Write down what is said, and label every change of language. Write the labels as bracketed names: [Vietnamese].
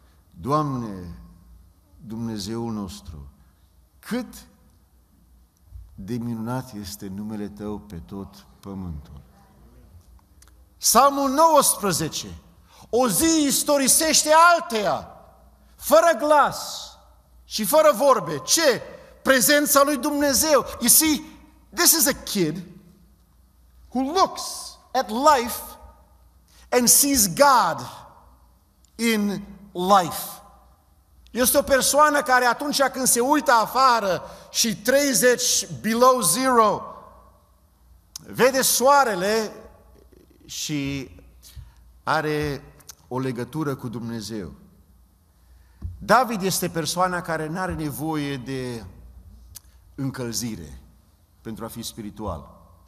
[Romanian] Doamne, Dumnezeul nostru, cât de minunat este numele Tău pe tot pământul. Psalmul 19. O zi istorisește alteia, fără glas și fără vorbe. Ce? Prezența lui Dumnezeu. [English] You see, this is a kid who looks at life and sees God in life. [Romanian] Este o persoană care atunci când se uită afară și [English] 30 below zero, [Romanian] vede soarele și are o legătură cu Dumnezeu. David este persoana care nu are nevoie de încălzire pentru a fi spiritual.